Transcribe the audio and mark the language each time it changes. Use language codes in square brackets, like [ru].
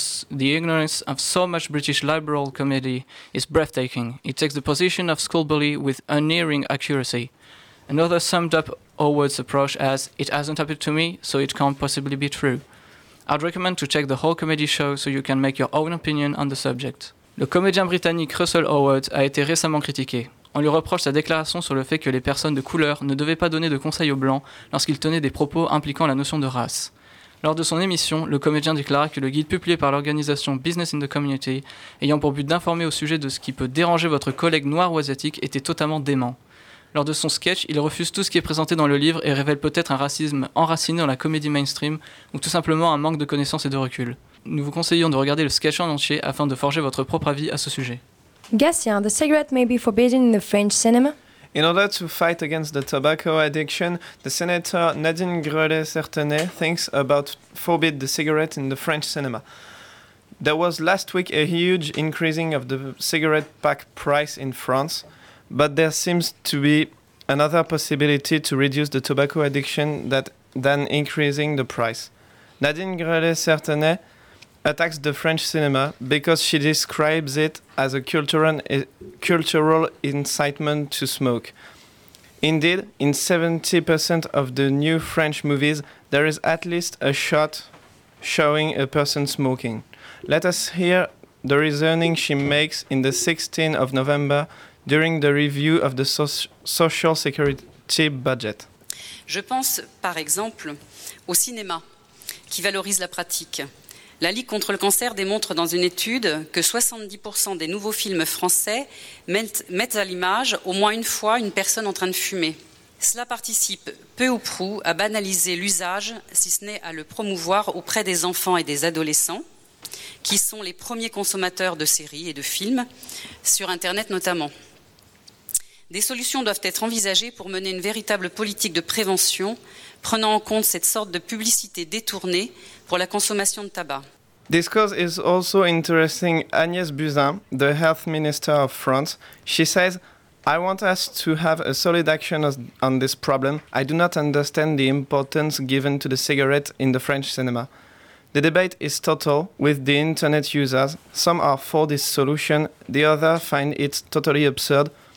[en] The ignorance of so much British liberal comedy is breathtaking. It takes the position of school bully with unerring accuracy. Another summed up Howard's approach as, it hasn't happened to me, so it can't possibly be true. I'd recommend to check the whole comedy show so you can make your own opinion on the subject. [fr] Le comédien britannique Russell Howard a été récemment critiqué. On lui reproche sa déclaration sur le fait que les personnes de couleur ne devaient pas donner de conseils aux blancs lorsqu'il tenait des propos impliquant la notion de race. Lors de son émission, le comédien déclara que le guide publié par l'organisation Business in the Community, ayant pour but d'informer au sujet de ce qui peut déranger votre collègue noir ou asiatique, était totalement dément. Lors de son sketch, il refuse tout ce qui est présenté dans le livre et révèle peut-être un racisme enraciné dans la comédie mainstream ou tout simplement un manque de connaissances et de recul. Nous vous conseillons de regarder le sketch en entier afin de forger votre propre avis à ce sujet. [en] Gatien, the cigarette may be forbidden in the French cinema. In order to fight against the tobacco addiction, the senator Nadine Grelet-Certenay thinks about forbid the cigarette in the French cinema. There was last week a huge increasing of the cigarette pack price in France, but there seems to be another possibility to reduce the tobacco addiction than increasing the price. Nadine Grelet-Certenay attacks the French cinema because she describes it as a cultural incitement to smoke. Indeed, in 70% of the new French movies, there is at least a shot showing a person smoking. Let us hear the reasoning she makes in the 16th of November during the review of the social security budget. [fr] Je pense, par exemple, au cinéma. qui valorise la pratique. La Ligue contre le cancer démontre dans une étude que 70% des nouveaux films français mettent à l'image au moins une fois une personne en train de fumer. Cela participe peu ou prou à banaliser l'usage, si ce n'est à le promouvoir auprès des enfants et des adolescents, qui sont les premiers consommateurs de séries et de films, sur Internet notamment. Des solutions doivent être envisagées pour mener une véritable politique de prévention, prenant en compte cette sorte de publicité détournée pour la consommation de tabac. [en] This cause is also interesting. Agnès Buzyn, the health minister of France, she says, I want us to have a solid action on this problem. I do not understand the importance given to the cigarette in the French cinema. The debate is total with the internet users. Some are for this solution, the other find it totally absurd.